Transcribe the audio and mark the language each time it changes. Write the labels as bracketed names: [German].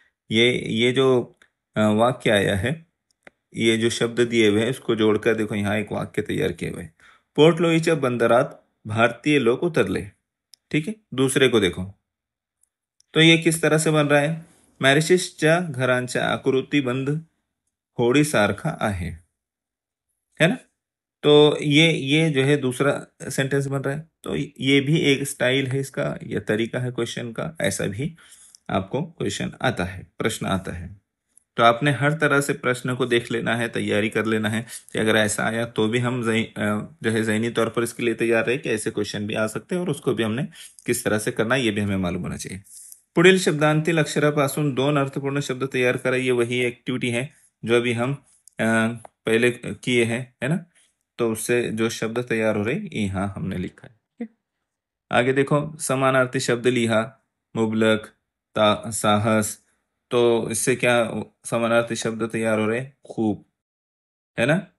[Hindi] ये जो वाक्य आया है, ये जो शब्द दिए हुए हैं उसको जोड़कर देखो यहाँ एक वाक्य तैयार किए हुए हैं। [Marathi] पोर्ट लोईच्या बंदरात भारतीय लोग उतरले। [Hindi] ठीक है, दूसरे को देखो तो ये किस तरह से बन रहा है। [Marathi] मॅरिशसच्या घरांच्या आकृतिबंध होडीसारखा आहे, है ना। [Hindi] तो ये जो है दूसरा सेंटेंस बन रहा है। तो ये भी एक स्टाइल है इसका, या तरीका है क्वेश्चन का, ऐसा भी आपको क्वेश्चन आता है, प्रश्न आता है। तो आपने हर तरह से प्रश्न को देख लेना है, तैयारी कर लेना है कि अगर ऐसा आया तो भी हम जो है ज़हनी तौर पर इसके लिए तैयार रहे कि ऐसे क्वेश्चन भी आ सकते हैं, और उसको भी हमने किस तरह से करना है ये भी हमें मालूम होना चाहिए। [Marathi] पुढील शब्दांतील अक्षरापासून 2 अर्थपूर्ण शब्द तैयार करा। [Hindi] ये वही एक्टिविटी है जो अभी हम पहले किए हैं, है ना। तो उससे जो शब्द तैयार हो रहे यहाँ हमने लिखा है। ठीक है? आगे देखो, समानार्थी शब्द लिहा, मुबलक, साहस। तो इससे क्या समानार्थी शब्द तैयार हो रहे, खूब, है ना।